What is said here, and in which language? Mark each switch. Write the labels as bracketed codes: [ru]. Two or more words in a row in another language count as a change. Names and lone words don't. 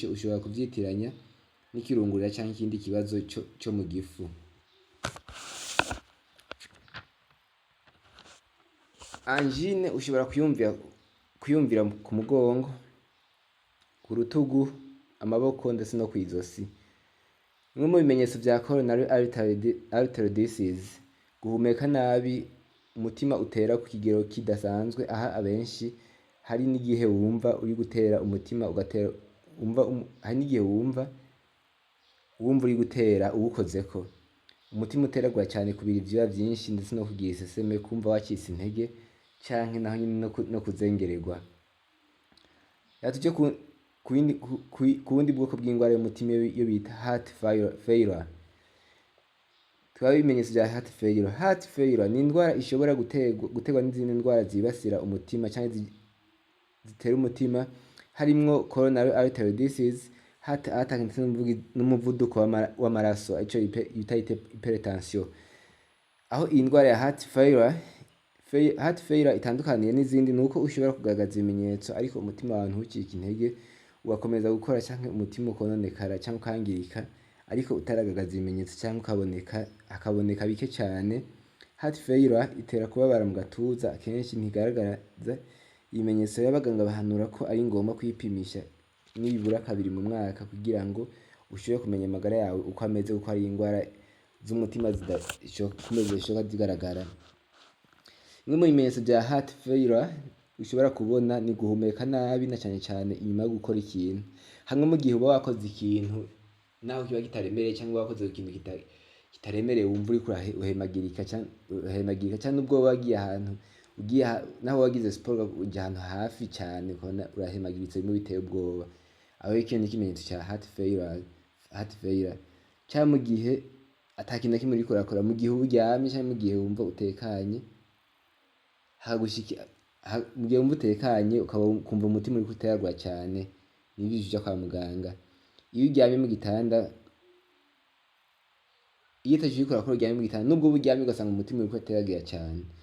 [rn] Ushobora kuvyitiranya n'ikirungurira canke ikindi kibazo co mu gifu. Angine ushobora kuyumvira ku mugongo, ku rutugu, amaboko ndetse no kw'izosi. Bimwe mu bimenyetso vya [en] coronary artery disease [rn] guhumeka nabi, umutima utera ku kigero kidasanzwe, aha abenshi hari n'igihe wumva uri gutera umutima ugatera hari n'igihe wumva uri gutera uwukozeko. Umutima uteragura cyane, kubira ivyuya vyinshi ndetse no kugira iseseme, kumva wacitse intege canke naho nyene no kuzengererwa. Tuje ku bundi bwoko bw'ingwara y'umutima iyo bita [en] heart failure. [rn] Twaba ibimenyetso vya [en] heart failure. Heart failure [rn] ni indwara ishobora guterwa n'izindi ndwara zibasira umutima canke zitera umutima, harimwo [en] coronary artery disease, heart attack [rn] ndetse n'umuvuduko w'amaraso, ico bita hypertension. Aho iyi ndwara ya [en] heart failure [rn] itandukaniye n'izindi nuko ushobora kugaragaza ibimenyetso ariko umutima wawe ntucike intege, ugakomeza gukora canke umutima ukononekara canke ukangirika ariko utaragaragaza ibimenyetso canke hakaboneka bike cane. [en] Heart failure [rn] itera kubabara mu gatuza, akenshi ntigaragaza ibimenyetso. Abaganga bahanura ko ari ngombwa kwipimisha nibura 2 mu mwaka kugira ngo ushobore kumenya amagara yawe uko ameze, kuko ari indwara z'umutima zidashoboka zigaragara. Bimwe mu bimenyetso vya [en] heart failure [rn] ushobora kubona ni guhumeka nabi, na cane cane inyuma yo gukora ikintu. Hamwe mu gihe uba wakoze ikintu naho kiba kitaremereye cyangwa wakoze ikintu kitaremereye, wumva uriko urahemagirika canke nubwo woba wagiye ahantu naho wagize siporo uja ahantu hafi cane ukabona urahemagiritse bimwe biteye ubwoba, aho iki ni ikimenyetso ca [en] heart failure. [rn] Canke mu gihe ata kintu na kimwe uriko urakora, mu gihe uryamye canke mu gihe wumva utekanye, mu gihe wumva utekanye ukumva umutima uriko uteragura cane, nivyo uja kwa muganga. Iyo uryamye mu gitanda, iyo utaco uriko urakora uryamye mu gitanda, nubwo uba uryamye ugasanga umutima uriko uteragira cane.